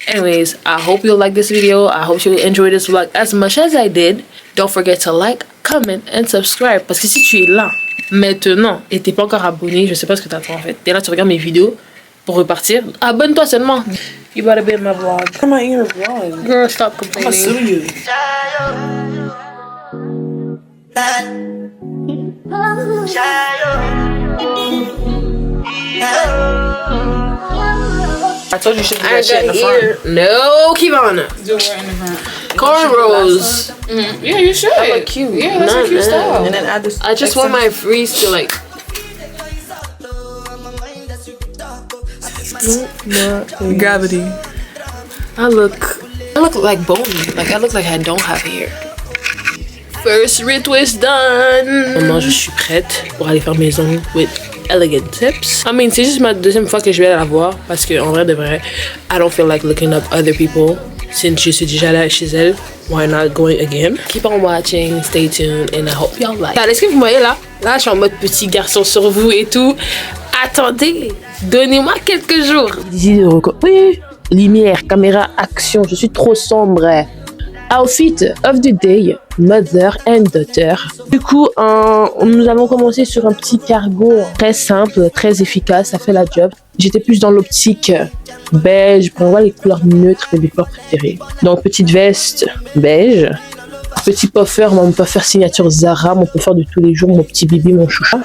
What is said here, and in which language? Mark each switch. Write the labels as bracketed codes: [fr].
[en] Anyways, I hope you'll like this video. I hope you'll enjoy this vlog as much as I did. Don't forget to like, comment and subscribe. [fr] Parce que si tu es là maintenant et t'es pas encore abonné, je sais pas ce que t'attends en fait. T'es là, tu regardes mes vidéos pour repartir. Abonne-toi seulement. [en] You better be in my vlog. Come on in your vlog. Girl, stop I'm gonna sue complaining. you. I told you you should do that shit in the front. No, Kivana. Do it in the front. Cornrows. Yeah, you should. That look cute. Yeah, that's a cute style. And then add this. I just want my freeze to like. Gravity. I look like bony. Like I look like I don't have hair. First retwist done. [fr] Maintenant, je suis prête pour aller faire mes ongles with Elegant Tips. [en] I mean, [fr] c'est juste ma deuxième fois que je vais la voir parce que en vrai de vrai, [en] I don't feel like looking up other people [fr] since je suis déjà là chez elle. [en] Why not going again? Keep on watching, stay tuned, and I hope y'all like. [fr] Est-ce que vous voyez là? Là, je suis en mode petit garçon sur vous et tout. Attendez, donnez-moi quelques jours. Oui, lumière, caméra, action. Je suis trop sombre. [en] Outfit of the day, mother and daughter. [fr] Du coup, nous allons commencer sur un petit cargo très simple, très efficace, ça fait la job. J'étais plus dans l'optique beige, pour voir les couleurs neutres de mes couleurs préférées. Donc, petite veste beige. Petit puffer, mon puffer signature Zara, mon puffer de tous les jours, mon petit bibi, mon choucha.